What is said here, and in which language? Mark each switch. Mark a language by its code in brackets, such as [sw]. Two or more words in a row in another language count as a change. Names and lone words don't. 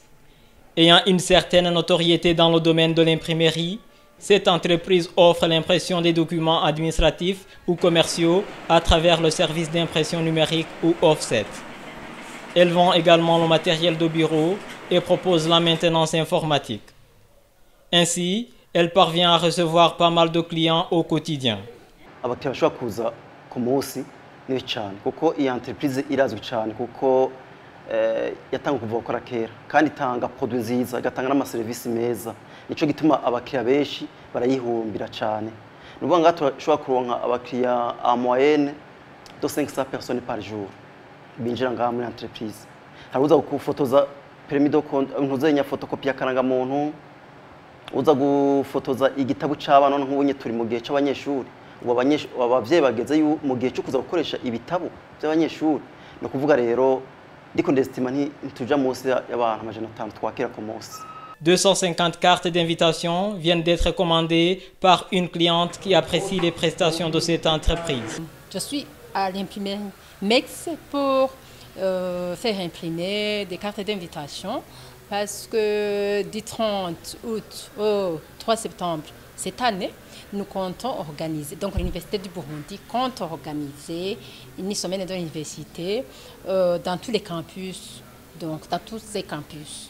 [fr] Ayant une certaine notoriété dans le domaine de l'imprimerie, cette entreprise offre l'impression des documents administratifs ou commerciaux à travers le service d'impression numérique ou offset. Elles vendent également le matériel de bureau et propose la maintenance informatique. Ainsi, elle parvient à recevoir pas mal de clients au quotidien. [rn] Abakiriya bashobora kuza ku munsi ni cyane kuko iyi entreprise irazwi cyane kuko yatanga kuva gukora kera kandi itanga produit nziza igatanga n'amaserivisi meza nico gituma abakiriya benshi barayihumbira cyane nuvuga ngo turashobora kuronka abakiriya [fr] en moyenne de 500 personnes par jour [rn] binjira ngaha muri entreprise haruza gufotoza [fr] permis de compte [rn] ntuzenya photocopie yakaranga muntu uza gufotoza igitabo c'abana nk'ubunye turi mu gihe c'abanyeshuri abavyeyi bageze mu gihe cyo kuza gukoresha ibitabo by'abanyeshuri no kuvuga rero ndiko ndestima ntituja munsi y'abantu amajana 5 twakira ku munsi. [fr] 250 cartes d'invitation viennent d'être commandées par une cliente qui apprécie les prestations de cette entreprise. Je suis à l'imprimerie MEX pour faire imprimer des cartes d'invitation parce que du 30 août au 3 septembre cette année, nous comptons organiser, donc l'Université du Burundi compte organiser une semaine de l'université dans tous les campus, donc dans tous ces campus.